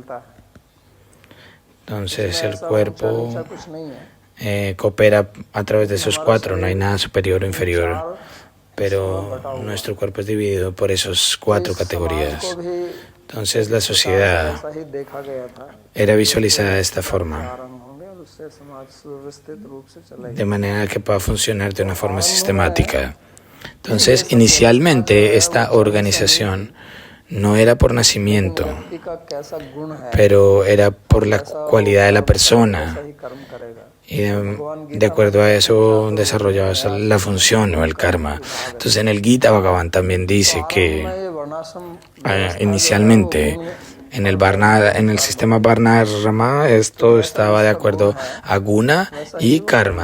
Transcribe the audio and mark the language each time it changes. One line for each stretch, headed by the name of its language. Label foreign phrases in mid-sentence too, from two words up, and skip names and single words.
Spanish: Entonces el cuerpo coopera a través de esos 4, no hay nada superior o inferior, pero nuestro cuerpo es dividido por esas 4 categorías. Entonces la sociedad era visualizada de esta forma.
Hindi: उससे समाज सुव्यवस्थित रूप से चलेगा।
Spanish: de manera que pueda funcionar de una forma sistemática. Entonces, inicialmente esta organización no era por nacimiento,
Hindi: व्यक्ति का कैसा गुण है
Spanish: pero era por la cualidad de la persona.
Hindi: सही कर्म करेगा।
Spanish: Y de acuerdo a eso desarrollaba la función o el karma. Entonces en el Gita Bhagavan también dice que inicialmente en el sistema Varnasrama esto estaba de acuerdo a guna y karma.